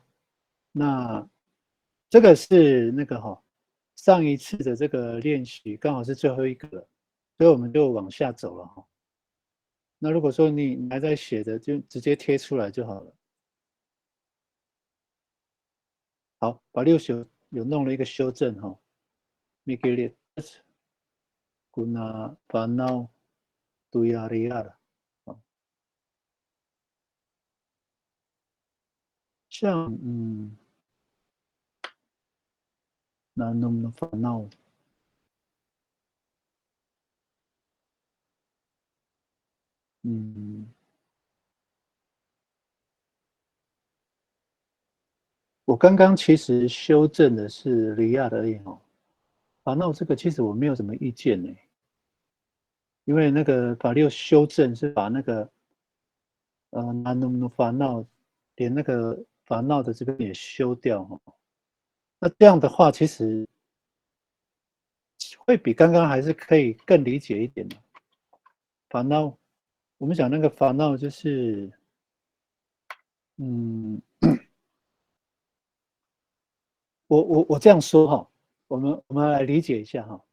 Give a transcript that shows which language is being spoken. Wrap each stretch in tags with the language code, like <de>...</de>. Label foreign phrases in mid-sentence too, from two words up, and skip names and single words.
<zh>那这个是那个上一次的这个练习刚好是最后一个了，所以我们就往下走了哈。那如果说你还在写的，就直接贴出来就好了。好，把6有弄了一个修正哈。</zh> <ami>Mikilit guna panau tuyariar，</ami> <zh>像</zh> <ami>nanom no panau，</ami> <zh>我刚刚其实修正的是里亚的而已哦。panau这个其实我没有什么意见呢，因为那个法6修正是把那个</zh> <ami>nanom no panau</ami> <zh>连那个法闹的这边也修掉哦。那这样的话，其实会比刚刚还是可以更理解一点的。法闹，我们讲那个法闹就是嗯，我这样说哈，我们来理解一下哈。</zh>